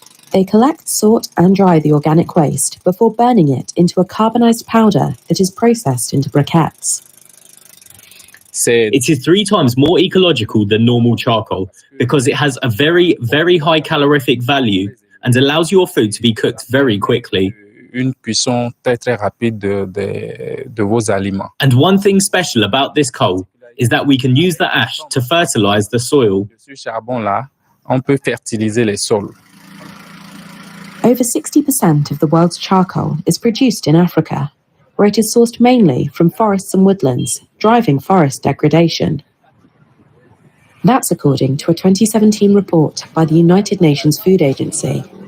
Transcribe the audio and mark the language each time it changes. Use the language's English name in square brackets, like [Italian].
[English] They collect, sort, and dry the organic waste before burning it into a carbonized powder that is processed into briquettes. It is 3 times more ecological than normal charcoal because it has a very, very high calorific value and allows your food to be cooked very quickly. [French] une cuisson très très rapide de vos aliments. [English] And one thing special about this coal is that we can use the ash to fertilize the soil. [French] Ce charbon-là, on peut fertiliser les sols. [English] Over 60% of the world's charcoal is produced in Africa, where it is sourced mainly from forests and woodlands, driving forest degradation. That's according to a 2017 report by the United Nations Food Agency.